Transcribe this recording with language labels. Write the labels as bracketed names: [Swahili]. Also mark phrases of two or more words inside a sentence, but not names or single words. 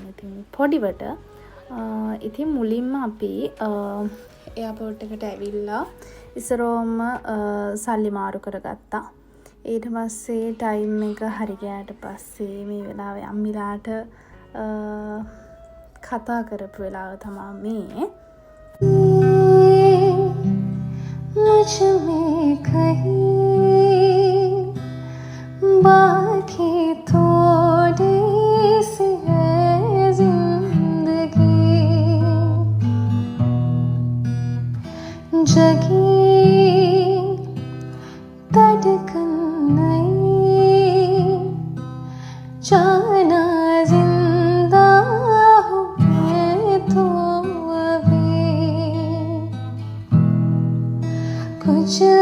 [Sinhala] ඉතින් පොඩිවට ඉතින් මුලින්ම අපි එයාපෝට් එකට ඇවිල්ලා ඉස්සරෝම සල්ලි මාරු කරගත්තා. ඊට පස්සේ ටයිම් එක හරි ගියාට පස්සේ මේ වෙලාවේ අම්මිලාට කතා කරපු වෙලාව තමයි මේ. [Hindi] मुझ में कहीं बाकी थोड़ी सी है जिंदगी जगी धड़कन नहीं जाना जिंदा हूँ मैं तो अभी कुछ